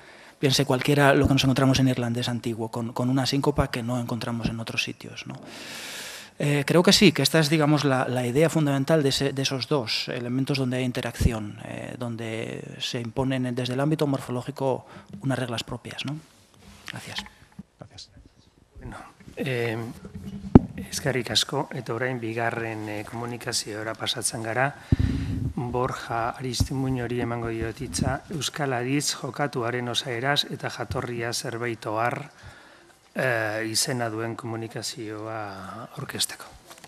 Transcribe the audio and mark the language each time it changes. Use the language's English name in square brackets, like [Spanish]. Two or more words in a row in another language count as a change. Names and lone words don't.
[Spanish] Piense cualquiera lo que nos encontramos en irlandés antiguo, con una síncopa que no encontramos en otros sitios, ¿no? Creo que sí, que esta es, digamos, la idea fundamental de esos dos elementos donde hay interacción, donde se imponen desde el ámbito morfológico unas reglas propias, ¿no? Gracias. Gracias. [Basque] Bueno, eskerrik asko, eta orain bigarren komunikazioa pasatzen gara. Borja Aristimuñori emango diot hitza, Euskal Adiz jokatuaren osaeraz eta jatorria zerbait ohar izena duen komunikazioa aurkezteko.